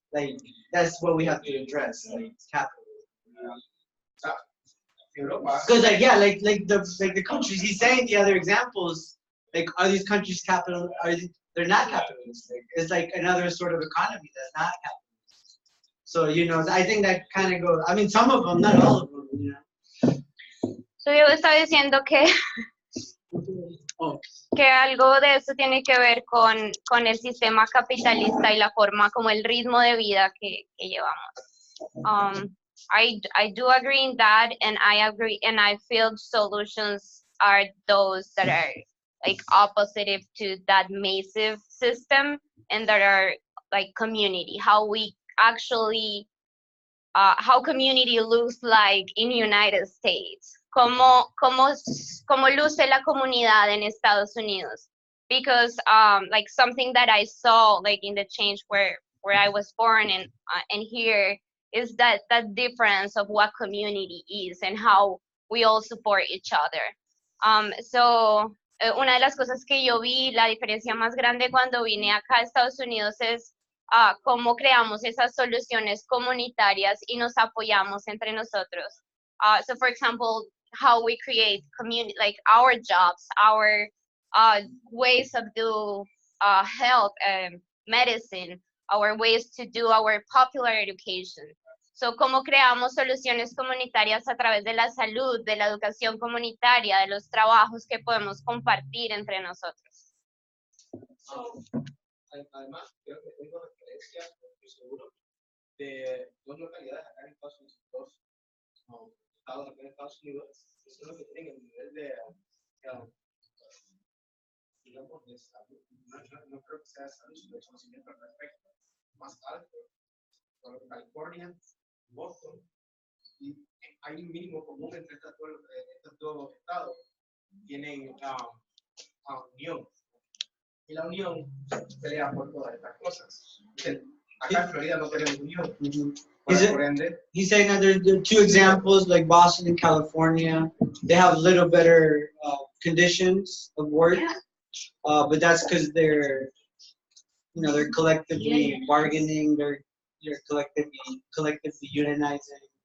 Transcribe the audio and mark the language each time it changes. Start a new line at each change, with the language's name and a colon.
English: Like, that's what we have to address, like capitalism. Because like, yeah, like the countries he's saying, the other examples, like, are these countries capital? They're not capitalist? It's like another sort of economy that's not capitalist. So, you know, I think that kind of goes. I mean, some of them, not all of them, you know.
Spanish: So yo estaba diciendo que que algo de eso tiene que ver con el sistema capitalista y la forma como el ritmo de vida que llevamos.
English: I do agree in that, and I agree, and I feel solutions are those that are like opposite to that massive system, and that are like community, how we actually, how community looks like in United States.
Spanish: Cómo luce la comunidad en Estados Unidos,
English: because like something that I saw like in the change where I was born and here is that difference of what community is and how we all support each other.
Spanish: So una de las cosas que yo vi, la diferencia más grande cuando vine acá a Estados Unidos es cómo creamos esas soluciones comunitarias y nos apoyamos entre nosotros.
English: So for example, how we create community, like our jobs, our ways of do health and medicine, our ways to do our popular education.
Spanish: So, cómo creamos soluciones comunitarias a través de la salud, de la educación comunitaria, de los trabajos que podemos compartir entre nosotros. Además, creo que tengo referencias, estoy seguro, de dos localidades acá en Estados Unidos, dos estados acá en Estados Unidos, que son los que tienen el nivel de, digamos, de salud. No creo que sea de salud, sino de conocimiento al respecto, más alto. Por ejemplo, California, Boston, y hay un mínimo común entre estos dos estados. Tienen unión. Y la unión pelea por todas estas cosas. Acá en Florida no tenemos unión.
English: He's saying that there are two examples, like Boston and California. They have a little better conditions of work, but that's because they're collectively bargaining. They're collectively unionizing.